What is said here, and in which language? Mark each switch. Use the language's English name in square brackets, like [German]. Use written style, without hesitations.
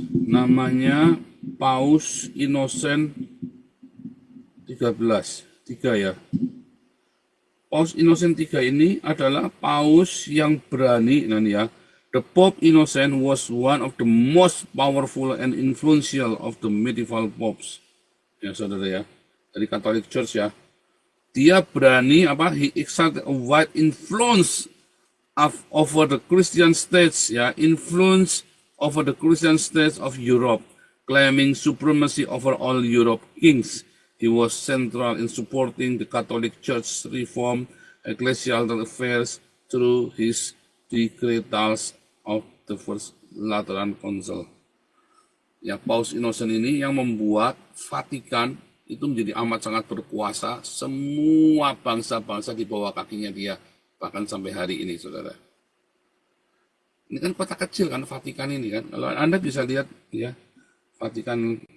[Indonesian] Namanya Paus Innocent 13, 3 ya. Paus Innocent III ini adalah paus yang berani. [English] Nah nih ya, the Pope Innocent was one of the most powerful and influential of the medieval popes. [Indonesian] Ya saudara ya, dari Catholic Church ya. Dia berani apa? [English] He exerted a wide influence over the Christian states, ya, influence over the Christian states of Europe, claiming supremacy over all Europe kings. He was central in supporting the Catholic Church's reform ecclesiastical affairs through his decretals of the First Lateran Council. [Indonesian] Ya, Paus Innocent ini yang membuat Vatikan itu menjadi amat sangat berkuasa. Semua bangsa-bangsa di bawah kakinya dia, bahkan sampai hari ini, saudara. Ini kan kota kecil kan, Vatikan ini kan. Kalau Anda bisa lihat ya, Vatikan.